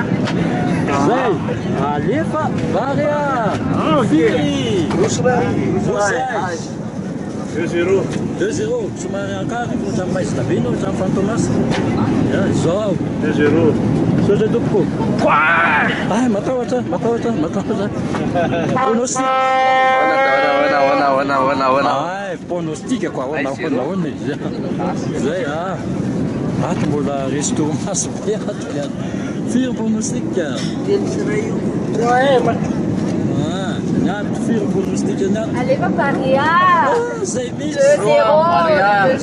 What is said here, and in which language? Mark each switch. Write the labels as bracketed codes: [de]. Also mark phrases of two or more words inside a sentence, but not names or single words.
[mg] Zay, alefa Barea. Firy? 2-0. 2-0. Somary ankary io otrany Maïsta be no otrany Fantomas. Zao. 2-0. Soja tompoko. Ay, matahotra. Pronostic. [fr] Ay, pronostic quoi. [mg] Hoana. Zay ato mbola resto maso be ato yan. Firy pronostic. Firy pronostic yan. Alefa Baria. Zay misy. 2-0.